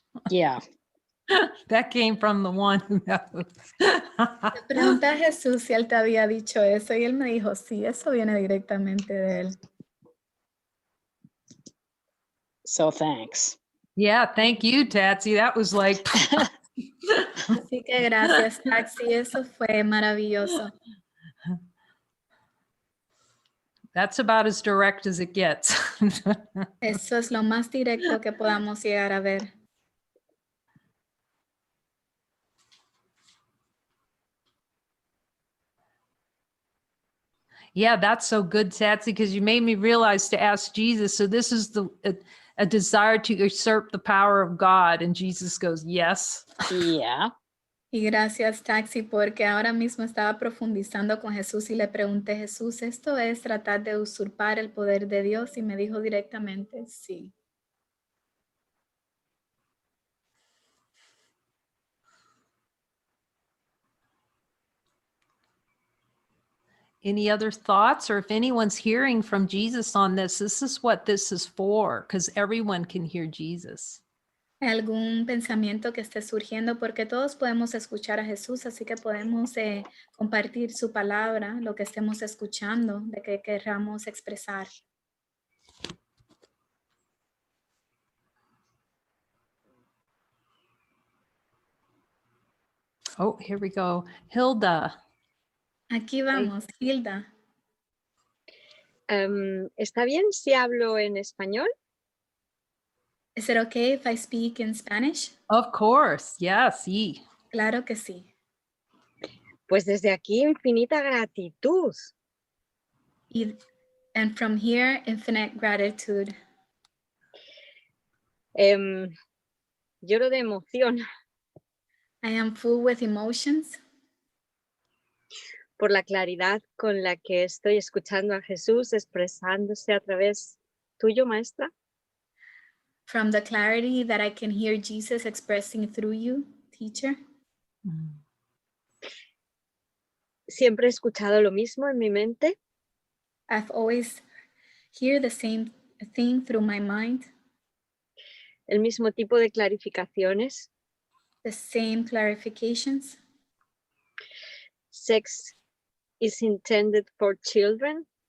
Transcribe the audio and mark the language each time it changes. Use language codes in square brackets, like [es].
[en] Yeah. That came from the one who knows. [es] Le pregunté a Jesús si él te había dicho eso y él me dijo, sí, eso viene directamente de él. [en] So thanks. Yeah, thank you, Tatsy. That was like, [es] Así que gracias, taxi, eso fue maravilloso. [en] that's about as direct as it gets. [es] Eso es lo más directo que podamos llegar a ver. [en] Yeah, that's so good, Tatsy, because you made me realize to ask Jesus. So this is a desire to usurp the power of God. And Jesus goes, yes. Yeah. [es] Y gracias, taxi, porque ahora mismo estaba profundizando con Jesús y le pregunté, Jesús, ¿esto es tratar de usurpar el poder de Dios? Y me dijo directamente, sí. [en] Any other thoughts? Or if anyone's hearing from Jesus on this is what this is for, because everyone can hear Jesus. [es] ¿Algún pensamiento que esté surgiendo? Porque todos podemos escuchar a Jesús, así que podemos compartir su palabra, lo que estemos escuchando, de que queramos expresar. [en] Oh, here we go. Hilda. [es] Aquí vamos, Hilda. ¿Está bien si hablo en español? [en] Is it okay if I speak in Spanish? Of course. Yes. Sí. [es] Claro que sí. Pues desde aquí infinita gratitud. [en] And from here, infinite gratitude. [es] Lloro de emoción [en] I am full with emotions [es] por la claridad con la que estoy escuchando a Jesús expresándose a través tuyo, maestra. [en] from the clarity that I can hear Jesus expressing through you, teacher. [es] Siempre he escuchado lo mismo en mi mente. [en] I've always heard the same thing through my mind, [es] El mismo tipo de clarificaciones. [en] the same clarifications. Sex is intended for children.